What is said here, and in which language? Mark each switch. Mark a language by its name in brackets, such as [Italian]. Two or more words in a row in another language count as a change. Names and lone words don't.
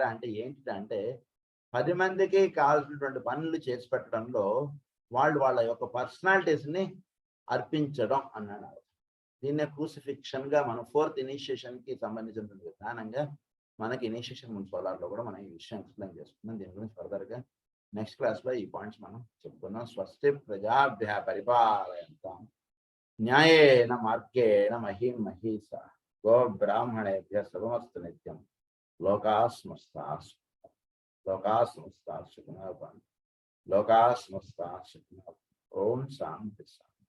[Telugu] అంటే ఏంటంటే 10 మందికి కావాల్సినటువంటి పనులు చేసి పెట్టడంలో వాళ్ళ యొక్క పర్సనాలిటీస్ని అర్పించడం అన్నాడు. దీన్నే క్రూసిఫిక్షన్ గా మనం 4th ఇనిషియేషన్ కి సంబంధించినటువంటి విధానంగా మనకి [English] initiation solar [Telugu] లో కూడా మనం ఈ విషయం ఎక్స్ప్లెయిన్ చేసుకున్నాం. దీని గురించి ఫర్దర్ గా [English] next class [Telugu] లో ఈ పాయింట్స్ మనం చెప్పుకున్నాం. [Sanskrit] స్వస్తి ప్రజాభ్య పరిపాలయంతాం న్యాయేన మార్గేణ మహిం మహీస గో బ్రాహ్మణేభ్య శుభమస్తు నిత్యం. లోకా సమస్తా సుఖినో భవంతు. ఓం శాంతి.